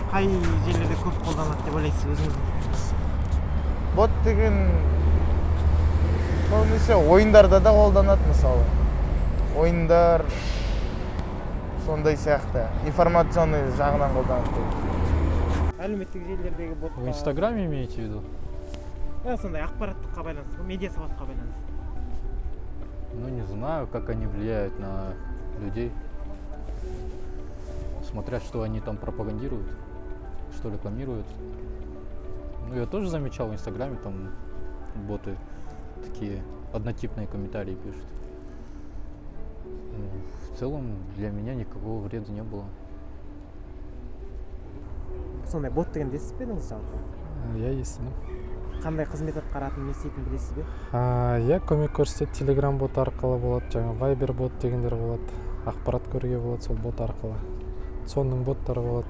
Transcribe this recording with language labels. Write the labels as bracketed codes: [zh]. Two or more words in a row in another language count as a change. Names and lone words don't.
[kk] Қай жерлерде көп қолданылады деп ойлайсыз өзіңіз? Бот деген көбінесе ойындарда да қолданады, мысалы. Ойындар сондай сияқты, информационный жағынан қолданады. Әлеуметтік желілердегі бот. [ru] В Инстаграме имеете в виду? [kk] Сондай ақпараттыққа байланысты, медиа сауатқа байланысты. [ru] Ну, не знаю, как они влияют на людей. Смотря, что они там пропагандируют, что рекламируют. Ну, я тоже замечал в Инстаграме, там боты такие однотипные комментарии пишут. Ну, в целом, для меня никакого вреда не было. [kk] Сондай бот деген естіп пе едіңіз жалпы? Я естідім. Қандай қызмет атқаратынын не істейтінін білесіз бе? Я көмек көрсетеді, Telegram бот арқылы болады, жаңа Viber бот дегендер болады. Ақпарат көруге болады сол бот арқылы. Сонның боттары болады.